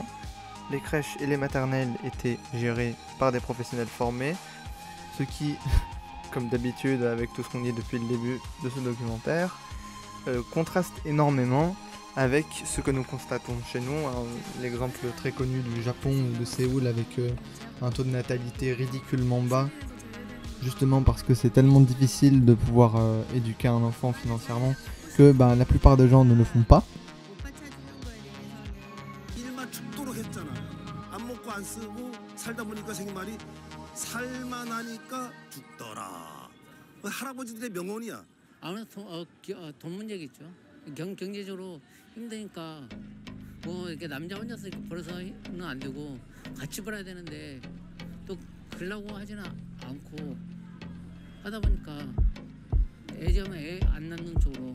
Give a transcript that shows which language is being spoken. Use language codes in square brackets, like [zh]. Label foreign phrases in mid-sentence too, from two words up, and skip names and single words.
[fr] Les crèches et les maternelles étaient gérées par des professionnels formés, ce qui, comme d'habitude avec tout ce qu'on dit depuis le début de ce documentaire, contraste énormément avec ce que nous constatons chez nous. L'exemple très connu du Japon ou de Séoul avec un taux de natalité ridiculement bas, justement parce que c'est tellement difficile de pouvoir éduquer un enfant financièrement que la plupart des gens ne le font pas. [ko] 경제적으로 힘드니까 뭐 이렇게 남자 혼자서 벌어서는 안 되고 같이 벌어야 되는데 또 그러려고 하지는 않고 하다 보니까 애 안 낳는 쪽으로.